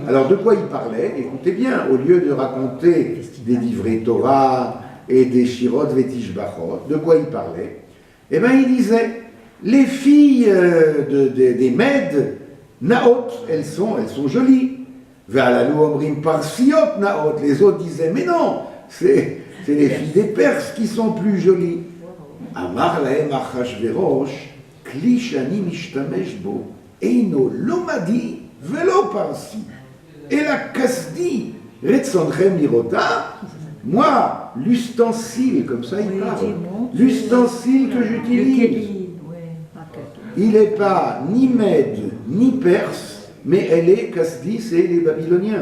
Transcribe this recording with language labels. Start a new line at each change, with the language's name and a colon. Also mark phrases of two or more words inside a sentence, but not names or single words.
French: Alors de quoi il parlait? Écoutez bien, au lieu de raconter des
Hebrew: דברי תורה
French: et des
Hebrew: שירות ותשבחות,
French: de quoi il parlait? Eh bien il disait, les filles des Mèdes, Naot, elles sont jolies.
Hebrew: הללו אומרים פרסיות נאות.
French: Les autres disaient, mais non, c'est les filles des Perses qui sont plus jolies.
Hebrew: אמר להם אחשורוש כלי שאני משתמש בו אינו מדי ולא פרסי. אלא כשדי רצונכם לראותה,
French: moi, l'ustensile, comme ça il parle, l'ustensile que j'utilise, il n'est pas ni Mède, ni Perse, mais elle est, kasdi, c'est les Babyloniens.